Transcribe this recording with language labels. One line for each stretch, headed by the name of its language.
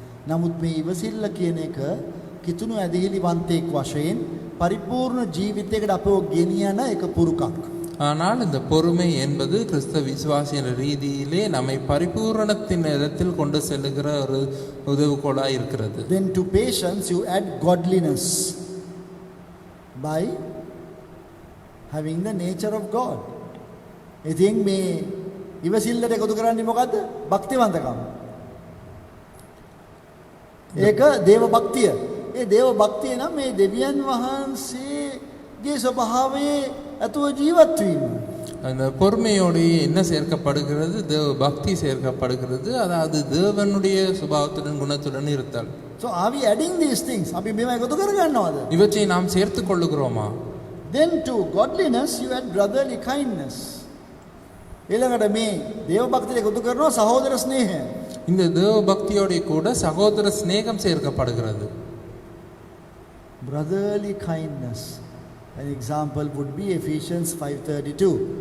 Sinhala: නමුත් මේ ඉවසිල්ල කියන එක කිතුණු ඇදහිලිවන්තයෙක් වශයෙන් පරිපූර්ණ ජීවිතයකට අපව ගෙනියන එක පුරුකක්.
Tamil: ஆனால் இந்த பொறுமை என்பது கிறிஸ்தவ விசுவாசி என்ற ரீதியிலே நம்மை பரிபூரணத்தின் இடத்தில் கொண்டு செல்லுகிற ஒரு உதவுகோலாக இருக்கிறது.
English: Then to patience you add godliness by having the nature of God.
Sinhala: ඉතින් මේ ඉවසිල්ලට එකතු කරන්නේ මොකද්ද? භක්තිවන්තකම. ඒක දේව භක්තිය. ඒ දේව භක්තිය නම් මේ දෙවියන් වහන්සේගේ ස්වභාවයේ අතුව ජීවත් වීම.
Tamil: அந்த பொறுமையோடு என்ன சேர்க்கப்படுகிறது? தேவ பக்தி சேர்க்கப்படுகிறது. அதாவது தேவனுடைய சுபாவத்துடன் குணத்துடன் இருத்தல்.
English: So are we adding these things?
Sinhala: අපි මේවා එකතු කර ගන්නවද?
Tamil: இவற்றை நாம் சேர்த்து கொள்ளுகிறோமா?
English: Then to godliness you add brotherly kindness.
Sinhala: ඊළඟට මේ දේව භක්තිය එකතු කරනවා සහෝදර ස්නේහය.
Tamil: இந்த தேவ பக்தியோடு கூட சகோதர சிநேகம் சேர்க்கப்படுகிறது.
English: Brotherly kindness. An example would be Ephesians 5:32.